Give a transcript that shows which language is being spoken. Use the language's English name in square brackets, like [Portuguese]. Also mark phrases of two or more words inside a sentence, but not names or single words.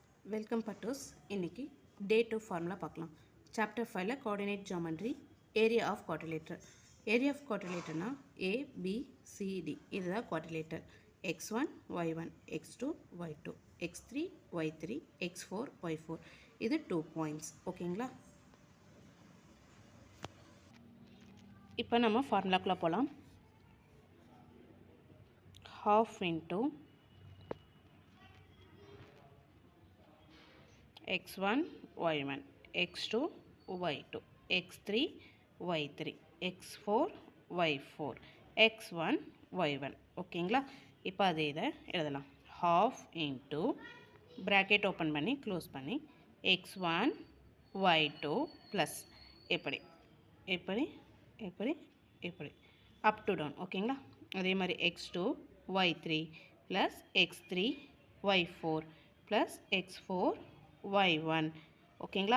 [English] welcome buddies. [Tamil] இன்னைக்கு [English] day 2 formula [Tamil] பார்க்கலாம். சாப்டர் 5ல [English] coordinate geometry, area of quadrilateral. area of quadrilateral [Tamil] ஏ பி சி டி, இதுதான் குவாட்ரிலேட்டர். [English] x1 y1 x2 y2 x3 y3 x4 y4, [Tamil] இது 2 பாயிண்ட்ஸ். ஓகேங்களா? இப்போ நம்ம ஃபார்முலாக்குள்ளே போகலாம். [English] half into x1 y1 x2 y2 x3 y3 x4 y4 x1 y1. [Tamil] ஓகேங்களா? இப்போ அதே இதை எழுதலாம். [English] half into bracket open [Tamil] பண்ணி க்ளோஸ் பண்ணி [English] x1 y2 plus [Tamil] எப்படி எப்படி எப்படி எப்படி [English] up to down. [Tamil] ஓகேங்களா? அதே மாதிரி [English] x2 y3 plus x3 y4 plus x4 y1. [Tamil] ஓகேங்களா?